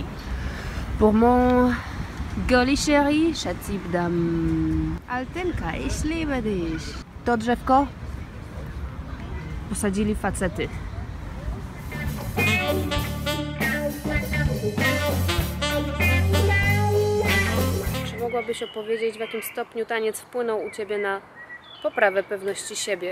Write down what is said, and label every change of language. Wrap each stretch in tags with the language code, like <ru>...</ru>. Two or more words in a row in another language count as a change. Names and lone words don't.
<fr>Pour mon Goli chéri, Schatzi dam.</fr> <de>Altynka, ich liebe dich.</de> <pl>To drzewko posadzili facety. Czy mogłabyś opowiedzieć, w jakim stopniu taniec wpłynął u Ciebie na poprawę pewności siebie?</pl>